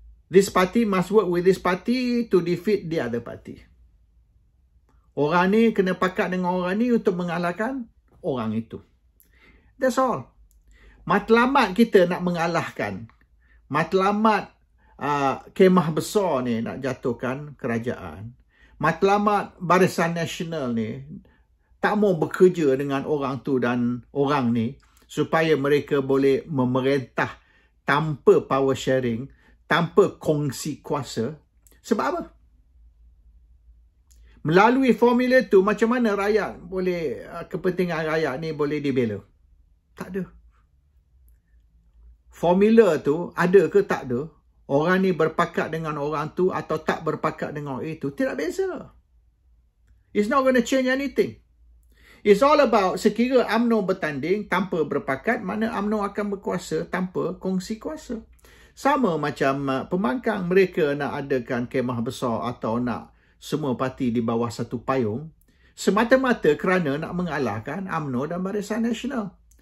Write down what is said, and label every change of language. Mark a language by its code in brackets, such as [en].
[en] This party must work with this party to defeat the other party. [ms] Orang ni kena pakat dengan orang ni untuk mengalahkan orang itu. [en] That's all. [ms] Matlamat kita nak mengalahkan. Matlamat kemah besar ni nak jatuhkan kerajaan. Matlamat Barisan Nasional ni tak mau bekerja dengan orang tu dan orang ni supaya mereka boleh memerintah tanpa power sharing, tanpa kongsi kuasa. Sebab apa? Melalui formula tu macam mana rakyat boleh, kepentingan rakyat ni boleh dibela? Tak ada. Formula tu ada ke tak ada? Orang ni berpakat dengan orang tu atau tak berpakat dengan orang itu, tidak beza. [en] It's not going to change anything. It's all about [ms] sekira UMNO bertanding tanpa berpakat, mana UMNO akan berkuasa tanpa kongsi kuasa. Sama macam pembangkang, mereka nak adakan kemah besar atau nak semua parti di bawah satu payung, semata-mata kerana nak mengalahkan UMNO dan Barisan Nasional.